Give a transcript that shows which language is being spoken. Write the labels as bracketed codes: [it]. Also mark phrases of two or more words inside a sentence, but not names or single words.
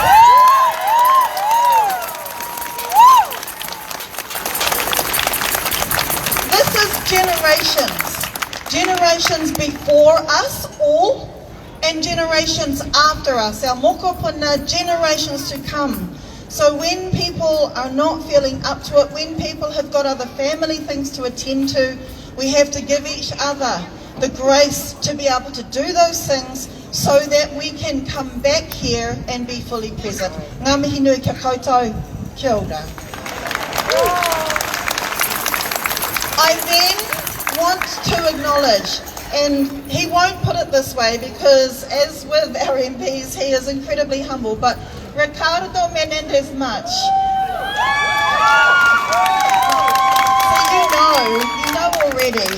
[en] This is generations before us all, and generations after us, our mokopuna, generations to come. So when people are not feeling up to it, when people have got other family things to attend to, we have to give each other the grace to be able to do those things so that we can come back here and be fully present. [mi] Ngā mihi nui kia koutou, kia ora. [en] I then want to acknowledge, and he won't put it this way because, as with our MPs, he is incredibly humble, but Ricardo Menendez much. So you know already.